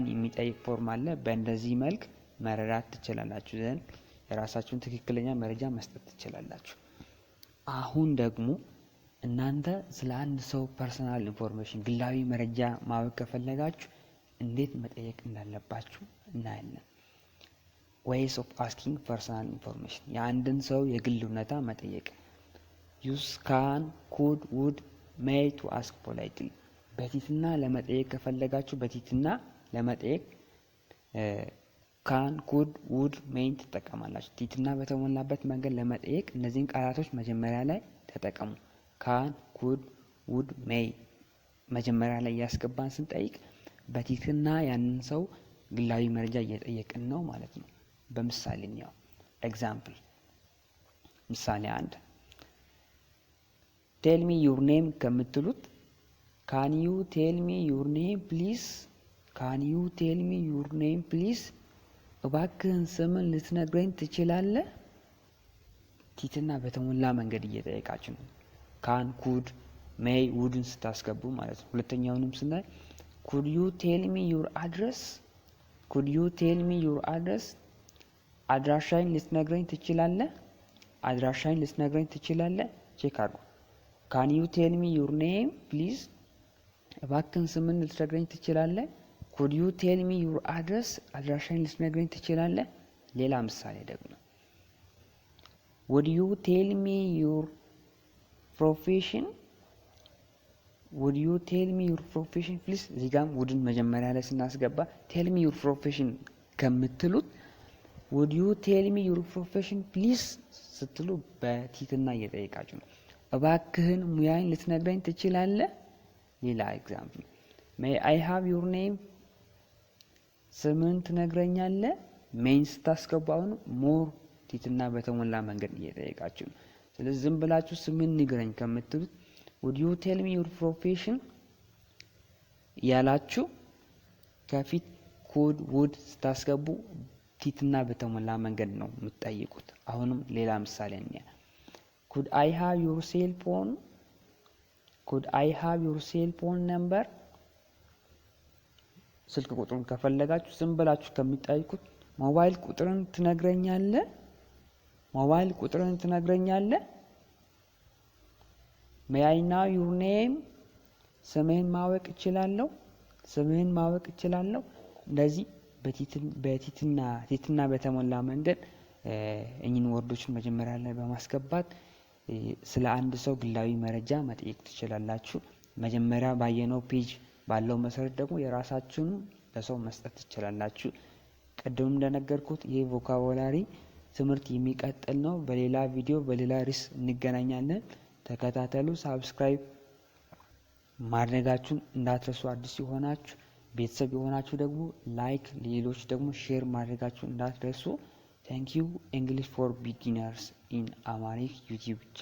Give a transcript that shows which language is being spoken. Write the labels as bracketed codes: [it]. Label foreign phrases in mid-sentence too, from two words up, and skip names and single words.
[am] የሚጠይቅ ፎርም አለ። በእንደዚህ መልክ መረዳት ትችላላችሁ። ዘንድ የራሳችሁን ትክክለኛ መረጃ መስጠት ትችላላችሁ። አሁን ደግሞ እናንተ ስለ አንድ ሰው [en] personal information [am] ግላዊ መረጃ ማወቅ ከፈለጋችሁ እንዴት መጠየቅ እንዳለባችሁ እናያለን። [en] ways of asking personal information [am] የአንድን ሰው የግል እውነታ መጠየቅ። [en] use can, could, would, may to ask politely [am] በትህትና ለመጠየቅ ከፈለጋችሁ በትህትና ለመጠየቅ [en] can, could, would, may [am] ትጠቀማላችሁ። ትህትና በተሞላበት መንገድ ለመጠየቅ እነዚህን ቃላቶች መጀመሪያ ላይ ተጠቀሙ። [en] can, could, would, may [am] መጀመሪያ ላይ ያስገባን ስንጠይቅ በትህትና ያንን ሰው ግላዊ መረጃ እየጠየቅን ነው ማለት ነው። በምሳሌ ነው። ኤግዛምፕል ምሳሌ 1 [en] tell me your name [am] ከምትሉት [en] can you tell me your name please [am] እባክህን ስምን ልትነግረኝ ትችላለህ? ትህትና በተሞላ መንገድ እየጠየቃችሁ ነው። [en] can, could, may, [am] wouldን ስታስገቡ ማለት ነው። ሁለተኛውንም ስናይ [en] could you tell me your address [am] አድራሻዬን ልትነግረኝ ትችላለህ? ቼክ አድርጉ። [en] can you tell me your name please [am] እባክህን ስምን ልትነግረኝ ትችላለህ? [en] could you tell me your address [am] አድራሻዬን ልትነግረኝ ትችላለህ? ሌላ ምሳሌ ደግሞ [en] would you tell me your profession please [am] እዚህ ጋር wouldን መጀመሪያ ላይ ስናስገባ [en] tell me your profession [am] ከምትሉት [en] would you tell me your profession please [am] ስትሉ በትህትና እየጠየቃችሁ ነው። እባክህን ሙያዬን ልትነግረኝ ትችላለህ? ሌላ ኤግዛምፕል [en] may I have your name [am] ስምን ትነግረኛለህ? ሜን ስታስገቡ አሁን ሞር ትህትና በተሞላ መንገድ እየጠየቃችሁ ነው። ስለዚህ ዝም ብላችሁ ስምን ንገረኝ ከምትሉት [en] would you tell me your profession [am] ያላችሁ ከፊት [en] could, would [am] ስታስገቡ ትህትና በተሞላ መንገድ ነው የምትጠይቁት። አሁንም ሌላ ምሳሌ እንያ [en] could I have your cell phone number [am] ስልክ ቁጥሩን ከፈለጋችሁ ዝም ብላችሁ ከሚጠይቁት ሞባይል ቁጥርን ትነግረኛለህ? [en] may I know your name [am] ስምህን ማወቅ እችላለሁ? እንደዚህ በቲትና በተሞላ መንገድ እኚህን ወርዶችን መጀመሪያ ላይ በማስገባት ስለ አንድ ሰው ግላዊ መረጃ መጠየቅ ትችላላችሁ። መጀመሪያ ባየነው ፔጅ ባለው መሰረት ደግሞ የራሳችሁን ለሰው መስጠት ትችላላችሁ። ቀደም እንደነገርኩት ይሄ ቮካቡላሪ ትምህርት የሚቀጥል ነው። በሌላ ቪዲዮ በሌላ ርዕስ እንገናኛለን። ተከታተሉ። ሳብስክራይብ ማድረጋችሁን እንዳትረሱ። አዲስ የሆናችሁ ቤተሰብ የሆናችሁ ደግሞ ላይክ፣ ሌሎች ደግሞ ሼር ማድረጋችሁን እንዳትረሱ። [en] Thank you. English for beginners in Amharic YouTube channel.